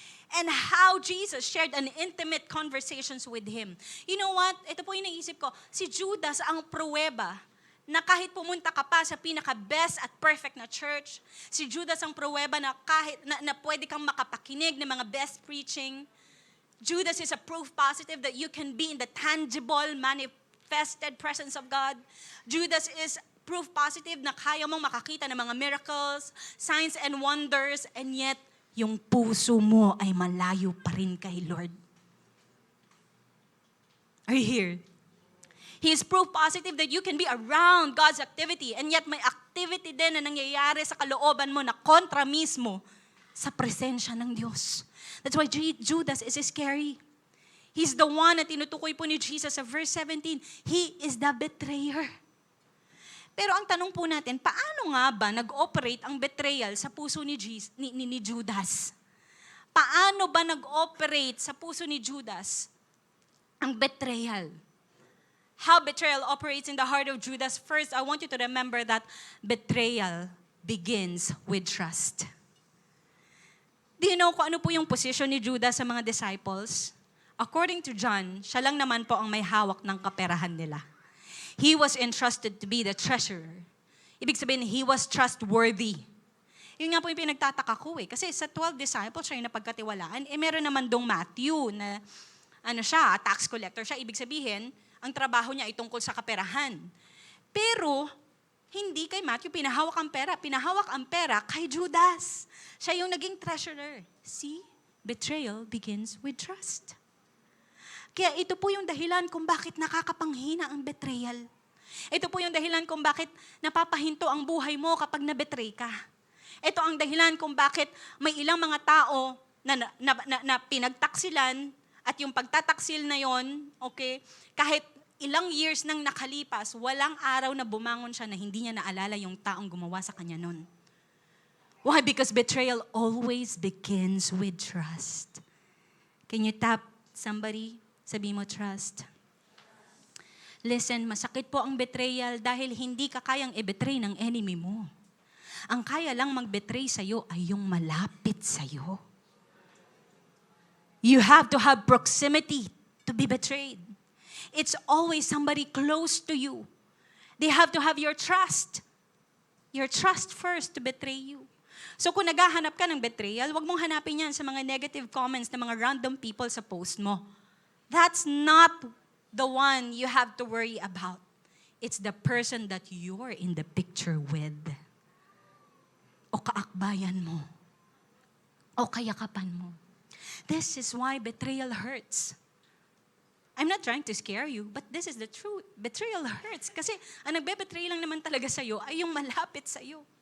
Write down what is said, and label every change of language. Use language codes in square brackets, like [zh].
[en] And how Jesus shared an intimate conversations with him. You know what? [tl] Ito po yung naisip ko. Si Judas ang pruweba na kahit pumunta ka pa sa pinaka-best at perfect na church, si Judas ang pruweba na kahit na pwede kang makapakinig ng mga best preaching. [en] Judas is a proof positive that you can be in the tangible, manifested presence of God. Judas is proof positive [tl] na kaya mong makakita ng mga miracles, signs and wonders, and yet, yung puso mo ay malayo pa rin kay Lord. [en] Are you here? He is proof positive that you can be around God's activity, and yet [tl] may activity din na nangyayari sa kalooban mo na kontra mismo sa presensya ng Diyos. [en] That's why Judas is scary. He's the one [tl] na tinutukoy po ni Jesus sa verse 17. [en] He is the betrayer. [tl] Pero ang tanong po natin, paano nga ba nag-operate ang betrayal sa puso ni Judas? Paano ba nag-operate sa puso ni Judas ang betrayal? [en] How betrayal operates in the heart of Judas? First, I want you to remember that betrayal begins with trust. Do you know [tl] kung ano po yung position ni Judas sa mga disciples? According to John, siya lang naman po ang may hawak ng kaperahan nila. [en] He was entrusted to be the treasurer. [tl] Ibig sabihin, [en] he was trustworthy. [tl] Yun nga po yung pinagtataka ko eh. Kasi sa 12 disciples siya yung napagkatiwalaan. Meron naman dong Matthew na tax collector siya. Ibig sabihin, ang trabaho niya ay tungkol sa kaperahan. Pero, hindi kay Matthew pinahawak ang pera. Pinahawak ang pera kay Judas. Siya yung naging treasurer. See? [en] Betrayal begins with trust. [tl] Kaya ito po yung dahilan kung bakit nakakapanghina ang betrayal. Ito po yung dahilan kung bakit napapahinto ang buhay mo kapag nabetray ka. Ito ang dahilan kung bakit may ilang mga tao na pinagtaksilan at yung pagtataksil na yon, okay, kahit ilang years nang nakalipas, walang araw na bumangon siya na hindi niya naalala yung taong gumawa sa kanya nun. [en] Why? Because betrayal always begins with trust. Can you tap somebody? [tl] Sabi mo, [en] trust. [tl] Listen, masakit po ang betrayal dahil hindi ka kayang i-betray ng enemy mo. Ang kaya lang mag-betray sa'yo ay yung malapit sa'yo. [en] You have to have proximity to be betrayed. It's always somebody close to you. They have to have your trust. Your trust first to betray you. [tl] So kung naghahanap ka ng betrayal, wag mong hanapin yan sa mga negative comments ng mga random people sa post mo. [en] That's not the one you have to worry about. It's the person that you're in the picture with. [tl] O kaakbayan mo. O kayakapan mo. [en] This is why betrayal hurts. I'm not trying to scare you, but this is the truth. Betrayal hurts. [tl] Kasi ang nagbe-betray lang naman talaga sa'yo ay yung malapit sa'yo.